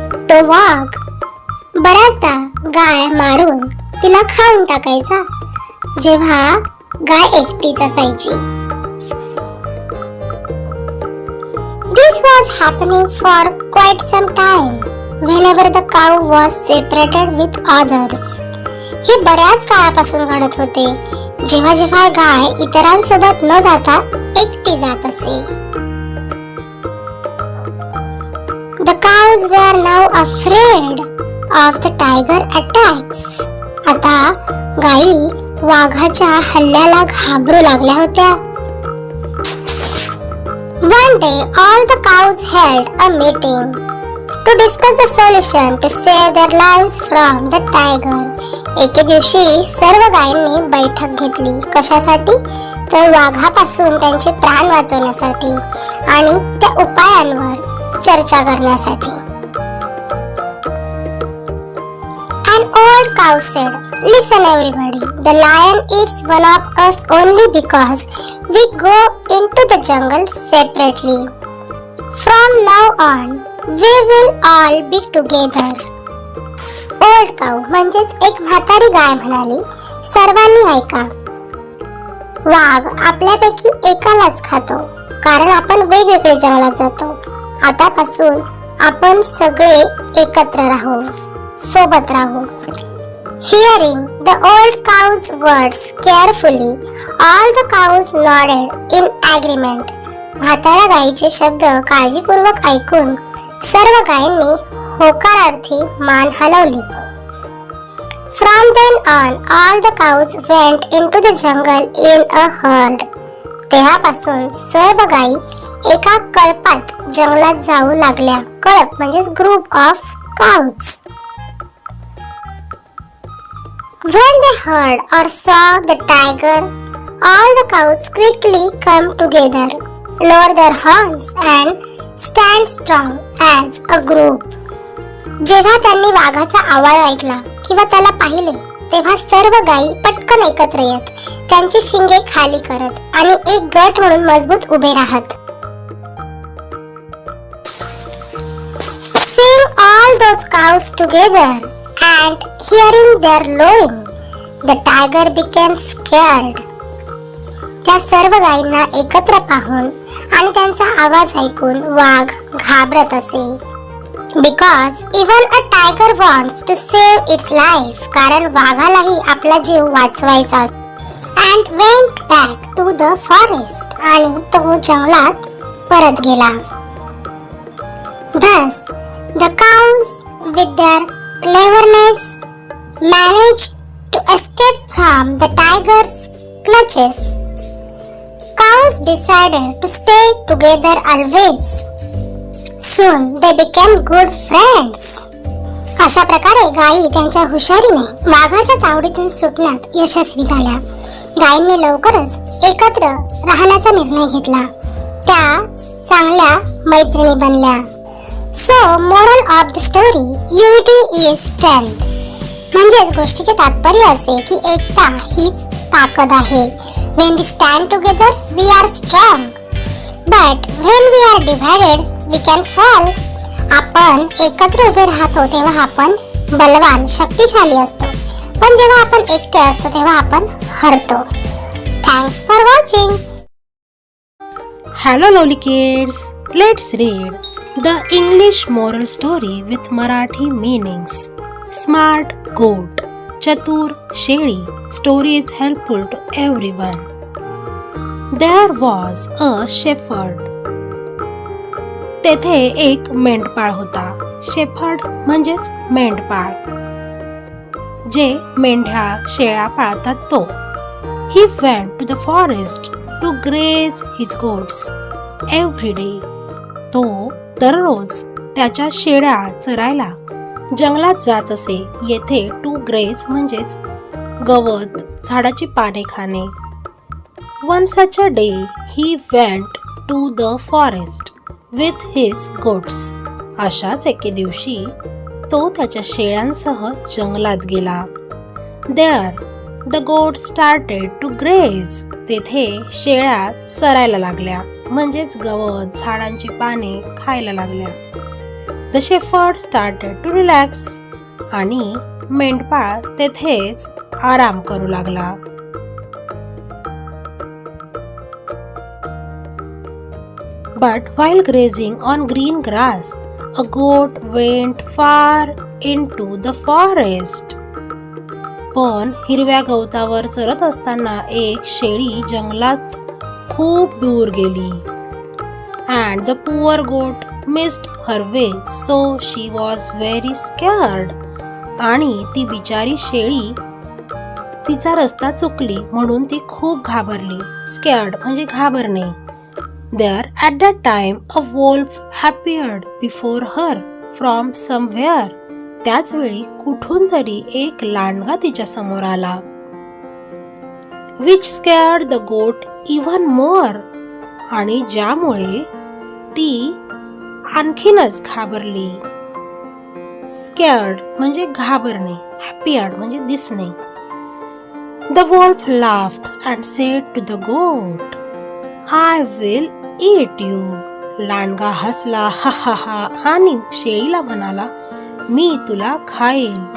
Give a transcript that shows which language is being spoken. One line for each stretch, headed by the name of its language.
Marathi: तो वाघ बऱ्याचदा गाय मारून तिला खाऊन टाकायचा जेव्हा गाय एकटीच असायची.
English: This was happening for quite some time whenever the cow was separated with others.
Marathi: हे बऱ्याच काळापासून घडत होते जेव्हा जेव्हा गाय इतरांसोबत न जाता एकटी जात असे.
English: The cows were now afraid of the tiger attacks.
Marathi: आता गायी वाघाच्या हल्ल्याला घाबरू लागल्या होत्या.
English: One day all the cows held a meeting to discuss the solution to save their lives from the tiger.
Marathi: एके दिवशी सर्व गायींनी बैठक घेतली. कशासाठी? तर वाघापासून त्यांचे प्राण वाचवण्यासाठी आणि त्या उपायांवर चर्चा करण्यासाठी.
English: An old cow said, "Listen everybody, the lion eats one of us only because we go into the jungle separately. From now on, we will all be together." Old cow
Marathi: म्हणजेच एक म्हातारी गाय म्हणाली, सर्वांनी ऐका, वाघ आपल्यापैकी एकालाच खातो कारण आपण वेगवेगळे जंगलात जातो. आतापासून आपण सगळे एकत्र राहू, सोबत राहू.
English: Hearing the old cow's words carefully, all the cows nodded in agreement.
Marathi: म्हाताऱ्या गायीचे शब्द काळजीपूर्वक ऐकून सर्व गायींनी होकारार्थी मान हलवली.
English: From then on, all the cows went into the jungle in a herd.
Marathi: तेव्हापासून सर्व गायी एका कळपात जंगलात जाऊ लागल्या. कळप म्हणजेच
English: Group of cows. When they heard or saw the tiger, all the cows quickly come together, lower their horns and stand strong as a group.
Marathi: जेव्हा त्यांनी वाघाचा आवाज ऐकला किंवा त्याला पाहिले तेव्हा सर्व गायी पटकन एकत्र येत, त्यांची शिंगे खाली करत आणि एक गट म्हणून मजबूत उभे राहत.
English: Seeing all those cows together and hearing their lowing, the tiger became scared.
Marathi: त्या सर्व गायींना एकत्र पाहून आणि त्यांचा आवाज ऐकून वाघ घाबरत असे.
English: Because even a tiger wants to save its life,
Marathi: कारण वाघालाही आपला जीव वाचवायचा असतो.
English: And went back to the forest,
Marathi: आणि तो जंगलात परत गेला.
English: Thus, the cows with their cleverness managed to escape from the tiger's clutches. Cows decided to stay together always. Soon they became good friends.
Marathi: अशा प्रकारे गायी त्यांच्या हुशारीने वाघाच्या तावडीतून सुटण्यात यशस्वी झाल्या. गायींनी लवकरच एकत्र राहण्याचा निर्णय घेतला. त्या चांगल्या मैत्रिणी बनल्या.
English: So moral of the story, unity is strength.
Marathi: म्हणजेच गोष्टीचे तात्पर्य असे की एकता हीच ताकद आहे.
English: When we stand together, we are strong. But when we are divided, we can fall.
Marathi: आपण एकत्र उभे राहतो तेव्हा आपण बलवान, शक्तिशाली असतो. पण जेव्हा आपण एकटे असतो तेव्हा आपण हरतो.
English: Thanks for watching. Hello lovely kids, let's read the English moral story with Marathi meanings. Smart goat,
Marathi: चतुर शेळी.
English: Story is helpful to everyone. There was a shepherd.
Marathi: तेथे एक मेंढपाळ होता. शेफर्ड म्हणजेच मेंढपाळ, जे मेंढ्या शेळ्या पाळतात तो.
English: He went to the forest to graze his goats every day.
Marathi: तो दररोज त्याच्या शेळ्या चरायला जंगलात जात असे. येथे
English: to graze
Marathi: म्हणजेच गवत, झाडाची पाने खाणे.
English: One such a day he went to the forest with his goats.
Marathi: अशाच एके दिवशी तो त्याच्या शेळ्यांसह जंगलात गेला.
English: There the goats started to graze.
Marathi: तेथे शेळ्या चरायला लागल्या म्हणजेच गवत, झाडांची पाने खायला लागल्या.
English: The shepherd started to relax.
Marathi: आणि मेंढपाळ तेथेच आराम करू लागला.
English: But while grazing on green grass, a goat went far into the forest.
Marathi: पण हिरव्या गवतावर चरत असताना एक शेळी जंगलात खूप दूर गेली.
English: And the poor goat missed her way, so she was very scared.
Marathi: आणि ती बिचारी शेळी तिचा रस्ता चुकली म्हणून ती खूप घाबरली. Scared म्हणजे घाबरणे.
English: There at that time a wolf appeared before her from somewhere.
Marathi: त्याच वेळी कुठून तरी एक लांडगा तिच्या समोर आला.
English: Which scared the goat even more.
Marathi: आणि ज्यामुळे ती आणखीनच घाबरली. Scared म्हणजे घाबरणे, appeared म्हणजे दिसणे.
English: The wolf laughed and said to the goat, I will eat you.
Marathi: लांडगा हसला हा हा हा आणि शेळीला म्हणाला, मी तुला खाईल.